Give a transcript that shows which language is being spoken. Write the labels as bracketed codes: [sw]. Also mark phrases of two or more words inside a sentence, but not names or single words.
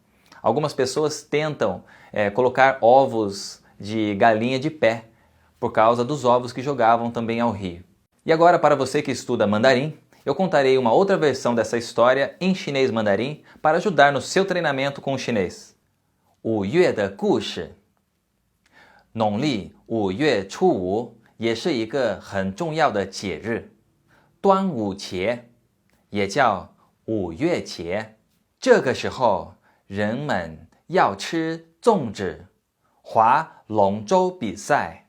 [pt] Algumas pessoas tentam colocar ovos de galinha de pé por causa dos ovos que jogavam também ao rio. E agora, para você que estuda mandarim, eu contarei uma outra versão dessa história em chinês mandarim para ajudar no seu treinamento com o chinês. [zh] 5 月的故事。农历5月初5也是一个很重要的节日，端午节，也叫5月节。这个时候， 人们要吃粽子、划龙舟比赛。